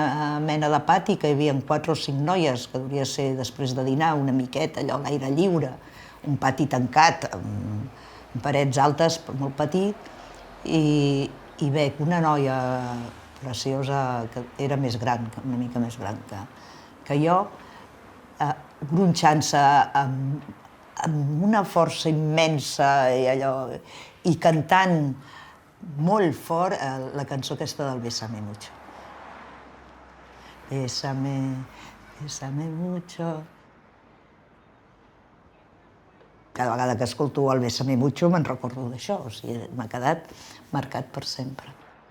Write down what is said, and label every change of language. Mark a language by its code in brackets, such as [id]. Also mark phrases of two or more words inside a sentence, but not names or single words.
[ca] mena de pati que hi havia 4 o 5 noies, que devia ser després de dinar, una miqueta, allò, a l'aire lliure, un pati tancat, amb parets altes, molt petit, i veig una noia preciosa, que era més gran, una mica més gran que jo, gronxant-se amb una força immensa i cantant molt fort la cançó aquesta del Bésame mucho. [es] Bésame, bésame mucho. [ca] Cada vegada que escolto el Bésame mucho me'n recordo d'això, o sigui, m'ha quedat marcat per sempre.